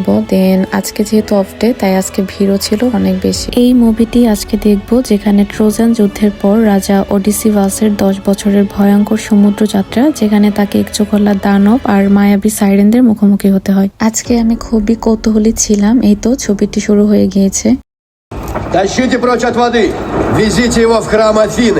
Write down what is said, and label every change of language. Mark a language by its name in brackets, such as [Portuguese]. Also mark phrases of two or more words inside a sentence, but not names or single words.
[Bangla] দেন আজকে যেহেতু [English] off day, [Bangla] তাই আজকে ভিড়ও ছিল অনেক বেশি। এই মুভিটি আজকে দেখব, যেখানে ট্রোজান যুদ্ধের পর রাজা ওডিসিভাসের 10 বছরের ভয়ঙ্কর সমুদ্র যাত্রা, যেখানে তাকে একচোখলা দানব আর মায়াবী সাইরেনদের মুখোমুখি হতে হয়। আজকে আমি খুবই কৌতূহলী ছিলাম। এই তো ছবিটি শুরু হয়ে গিয়েছে। [Russian] Тащите прочь от воды! Везите его в храм Афины!